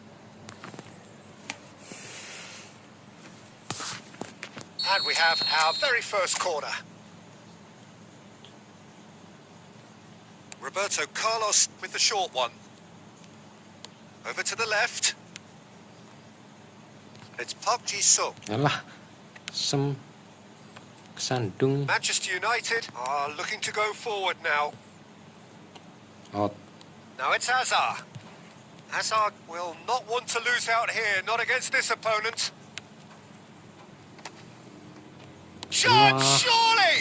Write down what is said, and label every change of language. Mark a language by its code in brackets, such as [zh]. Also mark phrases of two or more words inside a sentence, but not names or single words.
[en] And we have our very first corner. Roberto Carlos with the short one. Over to the left. It's Park Ji-sung. [jv] Alah, kesandung. [en] Manchester United are looking to go forward now. Out. Now it's Hazard. Hazard will not want to lose out here, not against this opponent. Shot, surely!